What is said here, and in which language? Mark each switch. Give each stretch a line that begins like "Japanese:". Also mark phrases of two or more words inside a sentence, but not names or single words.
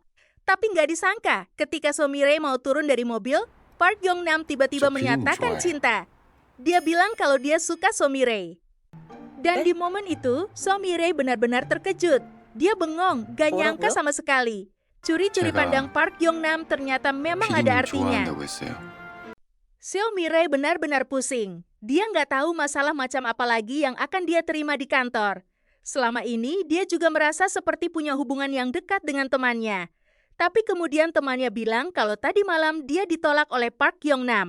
Indonesian: Tapi nggak disangka, ketika So Mirai mau turun dari mobil, Park Gyeong-nam tiba-tiba So menyatakan
Korean: 좋아해.
Indonesian: cinta. Dia bilang kalau dia suka So Mirai. Dan di momen itu, So Mirai benar-benar terkejut. Dia bengong, gak nyangka
Korean: 뭐라고요?
Indonesian: sama sekali. Curi-curi
Korean: 제가
Indonesian: pandang Park Gyeong-nam ternyata memang ada
Korean: 피디님
Indonesian: artinya.
Korean: 좋아한다고 했어요.
Indonesian: Seo Mirai benar-benar pusing. Dia nggak tahu masalah macam apa lagi yang akan dia terima di kantor. Selama ini, dia juga merasa seperti punya hubungan yang dekat dengan temannya. Tapi kemudian temannya bilang kalau tadi malam dia ditolak oleh Park Gyeong-nam.